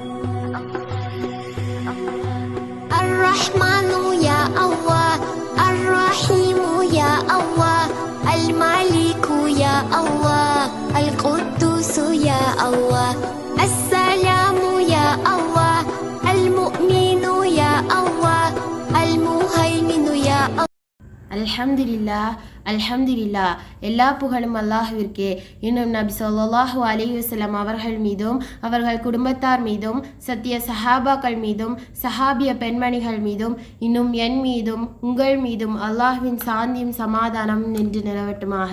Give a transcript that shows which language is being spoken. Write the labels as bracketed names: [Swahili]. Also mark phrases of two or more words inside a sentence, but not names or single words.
[Swahili] Ar-Rahmanu ya Allah, Ar-Rahimu ya Allah, Al-Maliku ya Allah, Al-Quddusu ya Allah, As-Salamu ya Allah, Al-Mu'minu ya Allah, Al-Muhaiminu ya Allah. [Arabic] الحمد لله الحمد لله. [Tamil] எல்லா புகழும் அல்லாஹ்விற்கே. இன்னும் நபி [Arabic] صلى الله عليه وسلم [Tamil] அவர்கள் மீதும் அவர்கள் குடும்பத்தார் மீதும் சத்திய சஹாபாக்கள் மீதும் சஹாபிய பெண்மணிகள் மீதும் இன்னும் என் மீதும் உங்கள் மீதும் அல்லாஹ்வின் சாந்தியும் சமாதானம் நின்று நிலவட்டுமாக.